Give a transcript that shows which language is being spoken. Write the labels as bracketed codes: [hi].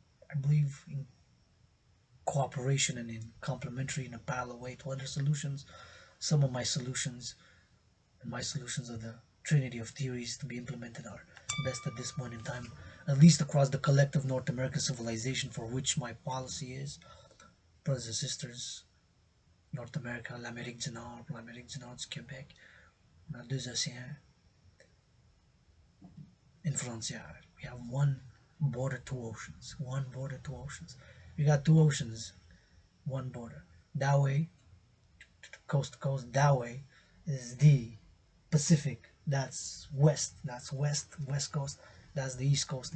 [en] I believe in cooperation and in complementary in a parallel way to other solutions. Some of my solutions and my solutions of the trinity of theories to be implemented are best at this point in time, at least across the collective North American civilization for which my policy is. Brothers and sisters, North America, [fr] l'Amérique du Nord, du Québec, on a deux océans, une frontière. [en] We have one border, two oceans. One border, two oceans. We got two oceans, one border. That way, coast to coast, that way is the Pacific. That's west. West coast. That's the east coast.